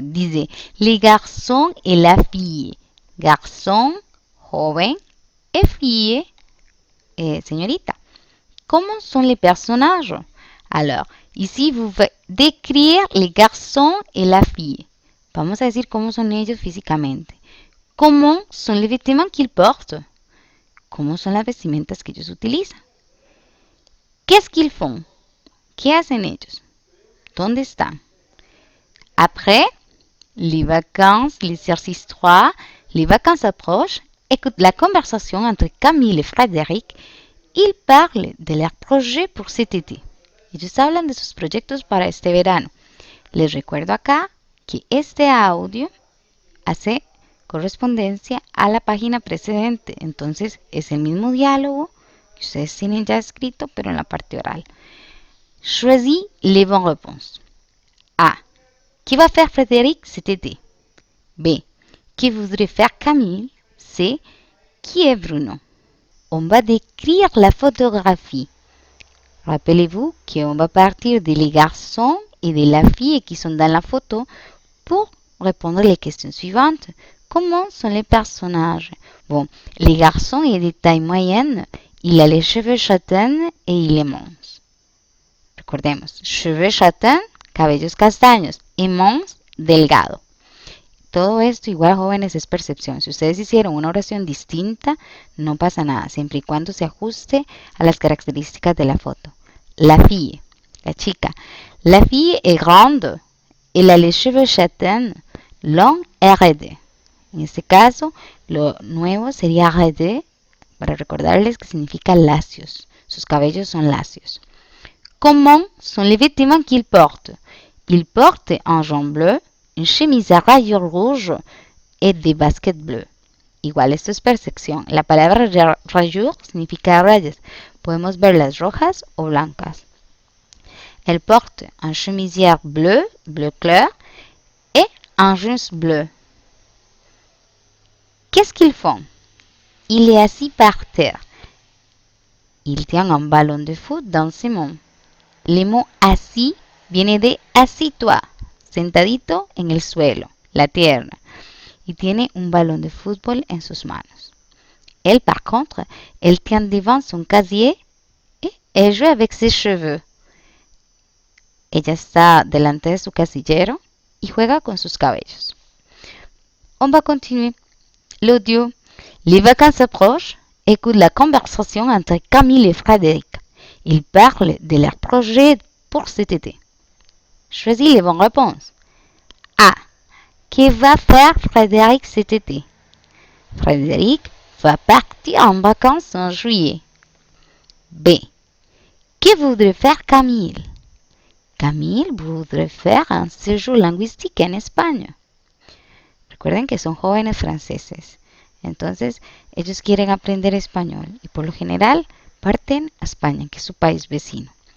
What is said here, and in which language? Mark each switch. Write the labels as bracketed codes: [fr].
[fr] Disait les garçons et la fille. Garçon, joven, et fille, señorita. Comment sont les personnages? Alors, ici, vous allez décrire les garçons et la fille. [es] Vamos a decir cómo son ellos físicamente. ¿Cómo son los vestimentas [fr] qu'ils portent? [es] ¿Cómo son las vestimentas que ellos utilizan? [fr] Qu'est-ce qu'ils font? [es] ¿Qué hacen ellos? ¿Dónde están? [fr] Après, les vacances, l'exercice 3, les vacances approchent. Écoute la conversation entre Camille et Frédéric. Ils parlent de leurs projets pour cet été. [es] Ellos hablan de sus proyectos para este verano. Les recuerdo acá que este audio hace correspondencia a la página precedente. Entonces, es el mismo diálogo que ustedes tienen ya escrito, pero en la parte oral. [fr] Choisis les bonnes réponses. A. Que va faire Frédéric cet été? B. Que voudrait faire Camille? C. Qui est Bruno? On va décrire la photographie. Rappelez-vous qu'on va partir des garçons et de la fille qui sont dans la photo pour répondre les questions suivantes. Comment sont les personnages? Bon, les garçons est de taille moyenne, il a les cheveux châtains et il est mince. [es] Recordemos, cheveux châtains, cabellos castaños, y mince, delgado. Todo esto, igual jóvenes, es percepción. Si ustedes hicieron una oración distinta, no pasa nada, siempre y cuando se ajuste a las características de la foto. [fr] La fille, la chica. La fille est grande, elle a les cheveux châtains, longs et raides. [es] En este caso, lo nuevo sería raide, para recordarles que significa lacios. Sus cabellos son lacios. [fr] Comment sont les vêtements qu'il porte? Il porte un jean bleu, une chemise à rayures rouges et des baskets bleues. [es] Igual, esto es percepción. La palabra rayures significa rayas. Podemos verlas rojas o blancas. [fr] Elle porte un chemisière bleu, bleu clair, et un jeans bleu. Qu'est-ce qu'ils font? Il est assis par terre. Il tient un ballon de foot dans ses mains. Le mot assis [es] viene de assis-toi, sentadito en el suelo, la tierra. Y tiene un balón de fútbol en sus manos. [fr] Elle, par contre, elle tient devant son casier et elle joue avec ses cheveux. [es] Ella está delante de su casillero y juega con sus cabellos. [fr] On va continuer. l'audio. Les vacances approchent. Écoute la conversation entre Camille et Frédéric. Ils parlent de leur projet pour cet été. Choisis les bonnes réponses. A. Que va faire Frédéric cet été? Frédéric va partir en vacances en juillet. B. Que voudrait faire Camille? Camille voudrait faire un séjour linguistique en España. [es] Recuerden que son jóvenes franceses. Entonces, ellos quieren aprender español y por lo general parten a España, que es su país vecino.